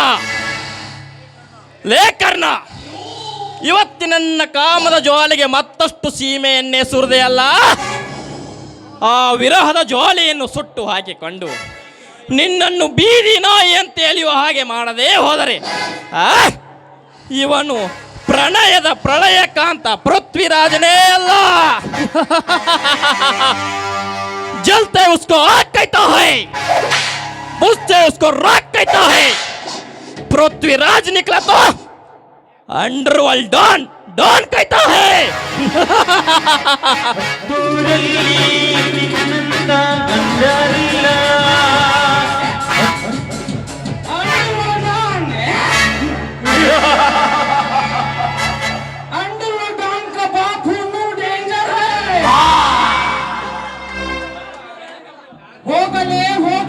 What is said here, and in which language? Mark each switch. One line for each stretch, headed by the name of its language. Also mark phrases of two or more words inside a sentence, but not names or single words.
Kannada: ಲೇ ಕರ್ಣ, ಇವತ್ತಿನ ಕಾಮದ ಜ್ವಾಲೆಗೆ ಮತ್ತಷ್ಟು ಸೀಮೆಯನ್ನೇ ಸುರಿದೆಯಲ್ಲ, ಆ ವಿರಹದ ಜ್ವಾಲೆಯನ್ನು ಸುಟ್ಟು ಹಾಕಿಕೊಂಡು ನಿನ್ನನ್ನು ಬೀದಿ ನಾಯಿ ಅಂತ ಎಳೆಯುವ ಹಾಗೆ ಮಾಡದೇ ಹೋದರೆ ಇವನು ಪ್ರಣಯದ ಪ್ರಳಯಕಾಂತ ಪೃಥ್ವಿರಾಜನೇ ಅಲ್ಲ.
Hindi: जलते उसको आग कहता है, बुझते उसको राख कहता है. पृथ्वीराज निकला तो
English: underworld don don
Hindi: कहता है.
Kannada: ದೂರಲ್ಲಿ ನಿನ್ನಂತ ಗಂಡರಿಲ್ಲ. ಹೋಗಲೇ ಹೋಗು.